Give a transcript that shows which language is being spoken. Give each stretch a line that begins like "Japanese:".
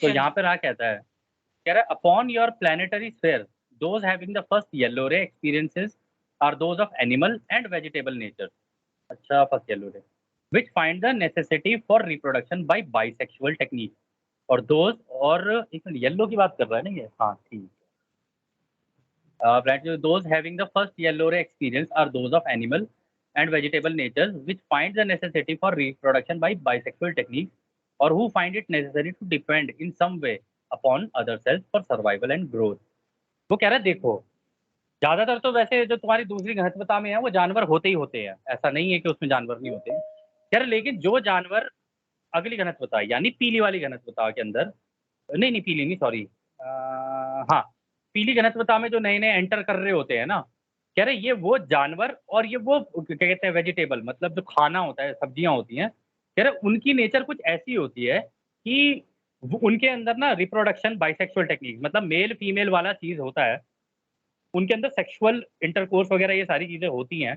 Hindi: तो यहाँ पे रा कहता है, कह रहा है
English: Upon your planetary sphere those having the first yellow ray experiences are those of animal and vegetable nature.
Hindi: अच्छा
English: first yellow ray which find the necessity for reproduction by bisexual technique
Hindi: और those और एक मिनट येलो की बात कर रहा है ना ये, हाँ ठीक है।
English: those having the first yellow ray experience are those of animal and vegetable natures which find the necessity for reproduction by bisexual techniques or who find it necessary to depend in some way upon other cells for survival and growth।
Hindi: वो कह रहा है देखो, ज्यादातर तो वैसे जो तुम्हारी दूसरी घनत्वता में है वो जानवर होते ही होते हैं, ऐसा नहीं है कि उसमें जानवर नहीं होते। कह रहे लेकिन जो जानवर अगली घनत्वता यानी पीली वाली घनत्वता के अंदर, नहीं नहीं पीली नहीं सॉरी, हाँ पीली घनत्वता में जो नए नए एंटर कर रहे होते हैं ना, कह रहे ये वो जानवर और ये वो क्या कहते हैं वेजिटेबल, मतलब जो खाना होता है सब्जियां होती हैं, कह रहे उनकी नेचर कुछ ऐसी होती है कि उनके अंदर ना रिप्रोडक्शन बाइसेक्सुअल टेक्निक, मतलब मेल फीमेल वाला चीज होता है, उनके अंदर सेक्सुअल इंटरकोर्स वगैरह ये सारी चीजें होती हैं।